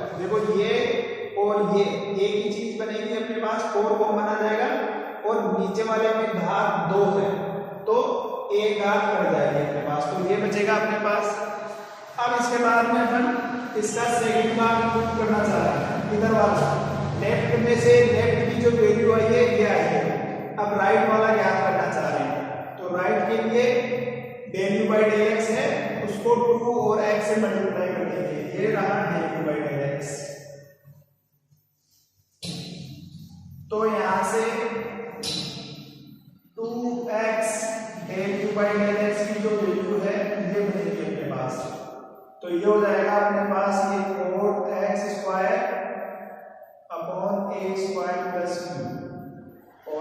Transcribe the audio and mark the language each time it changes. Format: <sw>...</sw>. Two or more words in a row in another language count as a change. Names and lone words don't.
<hi>देखो ये और ये एक ही चीज बनेगी अपने पास, 4 कॉमन आ जाएगा और नीचे वाले में घात 2 है तो एक घात बढ़ जाएगी अपने पास, तो ये बचेगा अपने पास। अब इसके बाद में अपन इसका सेकंड भाग प्रूव करना चाह रहे हैं, इधर वाला लेफ्ट में से लेफ्ट की जो वैल्यू आई है ये आई है। अब राइट वाला ज्ञात करना चाह रहे हैं, तो राइट के लिए</hi> <en>del u by del x</en> <hi>है उसको 2 और x से मल्टीप्लाई कर देंगे, ये रहा</hi> <en>del u by del x।</en> <hi>तो यहाँ से 2x</hi> <en>del u by del x</en> <hi>की जो वैल्यू है ये बनेगी अपने पास। तो ये हो जाएगा अपने पास ये</hi> <en>4x square upon a square plus u</en>